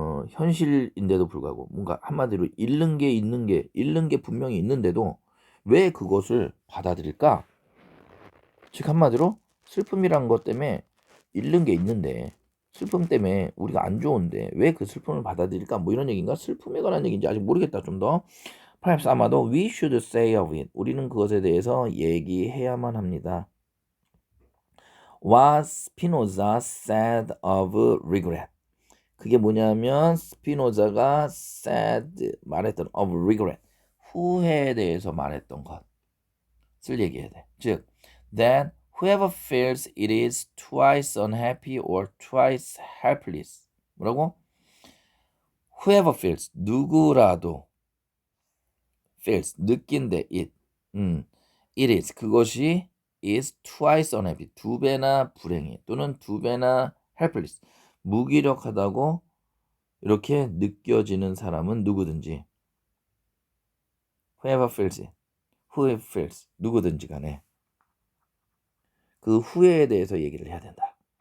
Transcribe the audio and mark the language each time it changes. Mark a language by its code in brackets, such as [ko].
[ko] 현실인데도 불구하고 뭔가 한마디로 잃는 게 분명히 있는데도 왜 그것을 받아들일까? 즉 한마디로 슬픔이란 것 때문에 잃는 게 있는데 슬픔 때문에 우리가 안 좋은데 왜 그 슬픔을 받아들일까? 뭐 이런 얘기인가? 슬픔에 관한 얘기인지 아직 모르겠다. 좀 더. [en] perhaps 아마도 we should say of it. [ko] 우리는 그것에 대해서 얘기해야만 합니다. [en] What Spinoza said of regret. [ko] 그게 뭐냐면 스피노자가 said 말했던 of regret. 후회에 대해서 말했던 것을 얘기해야 돼. [en] 즉 that whoever feels it is twice unhappy or twice helpless. [ko] 뭐라고? [en] Whoever feels 누구라도 feels 느낀대 it. [ko] it is 그것이 is twice unhappy 두 배나 불행해 또는 두 배나 helpless 무기력하다고 이렇게 느껴지는 사람은 누구든지 whoever feels it, whoever feels 누구든지 간에 그 후회에 대해서 얘기를 해야 된다.